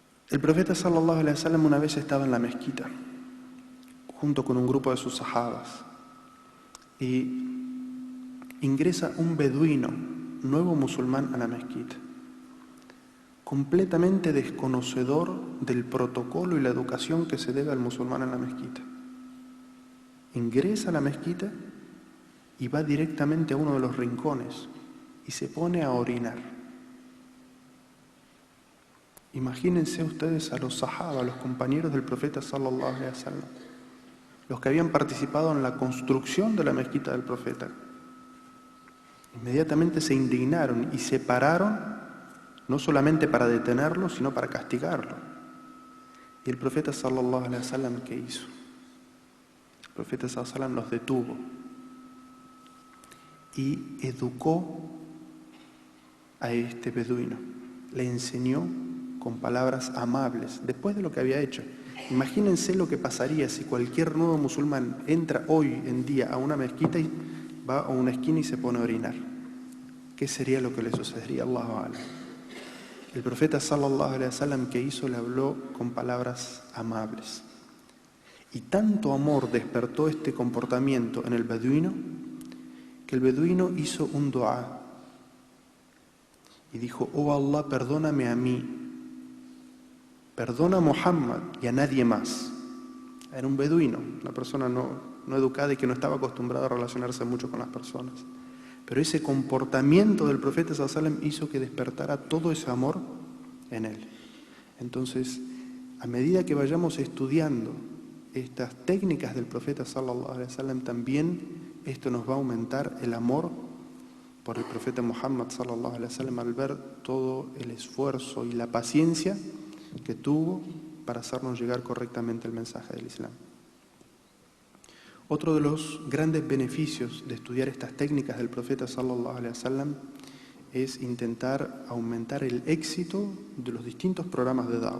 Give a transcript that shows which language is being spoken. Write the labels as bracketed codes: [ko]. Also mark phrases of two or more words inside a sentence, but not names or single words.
[es] El profeta [ar] صلى الله عليه وسلم [es] una vez estaba en la mezquita junto con un grupo de sus sahabas y ingresa un beduino, nuevo musulmán, a la mezquita, completamente desconocedor del protocolo y la educación que se debe al musulmán en la mezquita. Ingresa a la mezquita y va directamente a uno de los rincones y se pone a orinar. Imagínense ustedes a los sahaba, los compañeros del profeta [ar] صلى الله عليه وسلم, [es] los que habían participado en la construcción de la mezquita del profeta. Inmediatamente se indignaron y se pararon, no solamente para detenerlo, sino para castigarlo. Y el profeta [ar] صلى الله عليه وسلم, [es] ¿qué hizo? El profeta [ar] صلى الله عليه وسلم [es] los detuvo y educó a este beduino, le enseñó con palabras amables, después de lo que había hecho. Imagínense lo que pasaría si cualquier nuevo musulmán entra hoy en día a una mezquita y va a una esquina y se pone a orinar. ¿Qué sería lo que le sucedería? [ar] الله أعلم. [es] El profeta [ar] صلى الله عليه وسلم, [es] que hizo, le habló con palabras amables. Y tanto amor despertó este comportamiento en el beduino, que el beduino hizo un dua y dijo: oh Allah, perdóname a mí, perdona a Muhammad y a nadie más. Era un beduino, una persona no educada y que no estaba acostumbrada a relacionarse mucho con las personas. Pero ese comportamiento del profeta [ar] صلى الله عليه وسلم [es] hizo que despertara todo ese amor en él. Entonces, a medida que vayamos estudiando estas técnicas del profeta [ar] صلى الله عليه وسلم, [es] también esto nos va a aumentar el amor por el profeta Muhammad [ar] صلى الله عليه وسلم, [es] al ver todo el esfuerzo y la paciencia que tuvo para hacernos llegar correctamente el mensaje del Islam. Otro de los grandes beneficios de estudiar estas técnicas del profeta [ar] صلى الله عليه وسلم [es] es intentar aumentar el éxito de los distintos programas de da'wah.